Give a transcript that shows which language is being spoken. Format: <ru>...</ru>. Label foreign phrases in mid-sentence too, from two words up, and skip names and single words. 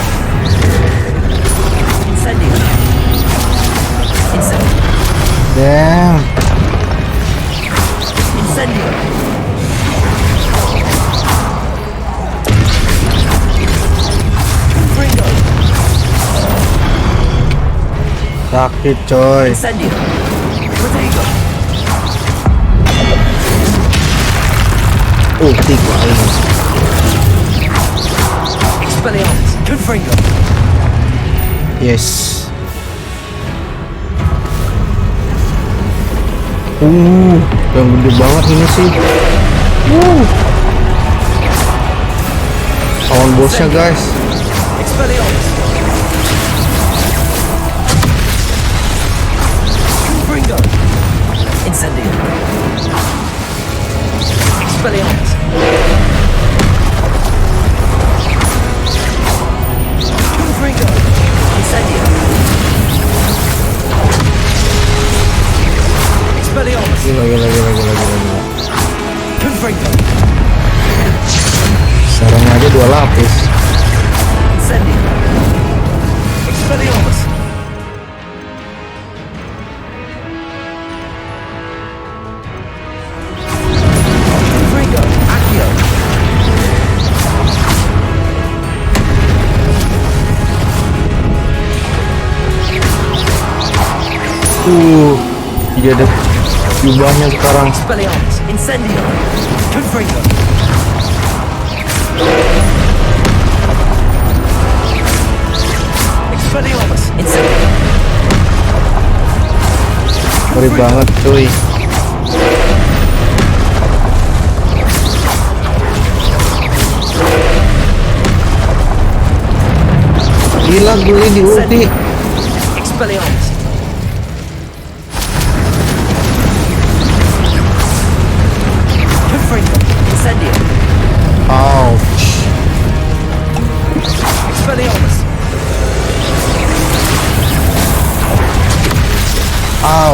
<id>Incendio. Incendio. Damn. Incendio. Confringo. Sakit coy. Incendio. Protego. Ulti gua ini. Expelliarmus. Confringo. Yes. Yang gede banget ini sih. Lawan bosnya guys. Expelliarmus. Confringo. Incendio. Expelliarmus. Confringo. Incendio. Expelliarmus. Gila. Confringo. Sarangnya aja 2 lapis. Incendio. Expelliarmus. Confringo. Accio. Dia ada jubahnya sekarang. Expelliarmus. Incendio. Confringo. Expelliarmus. Incendio. Ngeri banget cuy. Gila gue di ulti. Expelliarmus. Confringo. Incendio. Ouch. Expelliarmus. Ow.</id>